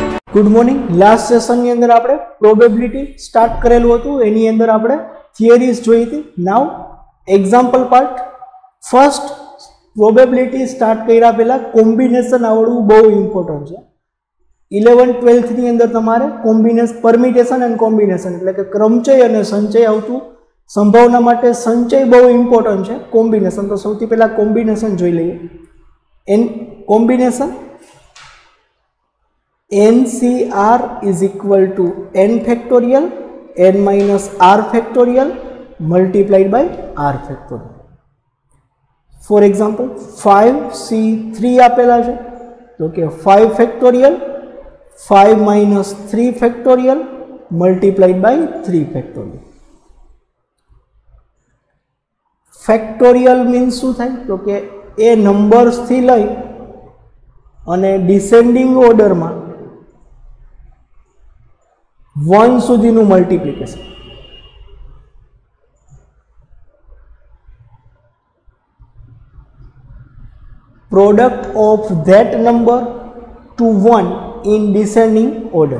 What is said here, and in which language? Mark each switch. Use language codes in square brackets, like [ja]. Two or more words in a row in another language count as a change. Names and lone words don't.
[en] Good morning. Last session [gu] ની અંદર આપણે પ્રોબેબિલિટી સ્ટાર્ટ કરેલું હતું, એની અંદર આપણે થિયરીઝ જોઈ હતી। [en] Now example part. first probability start [gu] કર્યા પહેલા કોમ્બિનેશન આવડવું બહુ ઇમ્પોર્ટન્ટ છે। 11 12th ની અંદર તમારે [en] combination permutation and combination [gu] એટલે કે ક્રમચય અને સંચય આવતું। સંભાવના માટે સંચય બહુ ઇમ્પોર્ટન્ટ છે, કોમ્બિનેશન તો સૌથી પહેલા કોમ્બિનેશન જોઈ લઈએ। [en] n combination NCR is equal to n factorial n minus r factorial multiplied by r factorial। For example 5C3 [gu] આપેલા છે તો કે [en] 5 factorial 5 minus 3 factorial multiplied by 3 factorial। [gu] ફેક્ટોરિયલ મીન્સ શું થાય તો કે એ નંબર્સથી લઈ અને [en] descending orderમાં [gu] 1 સુધીનું મલ્ટીપ્લિકેશન। [en] Product of that number to 1 in descending order.